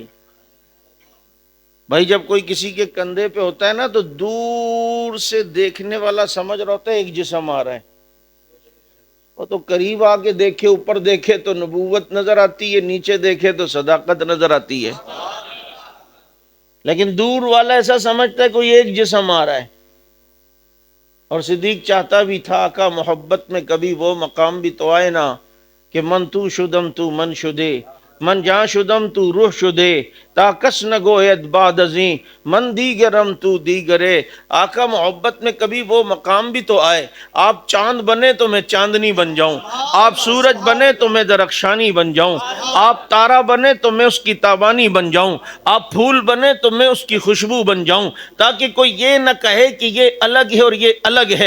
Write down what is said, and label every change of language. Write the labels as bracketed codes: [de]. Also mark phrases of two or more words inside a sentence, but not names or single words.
[ur] بھائی جب کوئی کسی کے کندھے پہ ہوتا ہے نا تو دور سے دیکھنے والا سمجھ رہا ہوتا ہے ایک جسم آ رہا ہے، وہ تو قریب آ کے دیکھے، اوپر دیکھے تو نبوت نظر آتی ہے، نیچے دیکھے تو صداقت نظر آتی ہے، لیکن دور والا ایسا سمجھتا ہے کوئی ایک جسم آ رہا ہے۔ اور صدیق چاہتا بھی تھا آقا محبت میں کبھی وہ مقام بھی تو آئے نا کہ [fa] من تو شدم تو من شدے، من جاں شدم تو روح شدے، تا کس نہ گوید بعد ازیں من دیگرم تو دیگرے۔ [ur] آقا محبت میں کبھی وہ مقام بھی تو آئے، آپ چاند بنے تو میں چاندنی بن جاؤں، آپ سورج بنے تو میں درخشانی بن جاؤں، آپ تارا بنے تو میں اس کی تابانی بن جاؤں، آپ پھول بنے تو میں اس کی خوشبو بن جاؤں، تاکہ کوئی یہ نہ کہے کہ یہ الگ ہے اور یہ الگ ہے۔